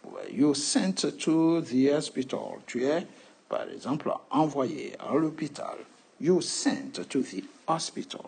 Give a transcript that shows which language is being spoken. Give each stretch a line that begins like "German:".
English: You sent to the hospital.
French: Tu es, par exemple, envoyé à l'hôpital.
English: You sent to the hospital.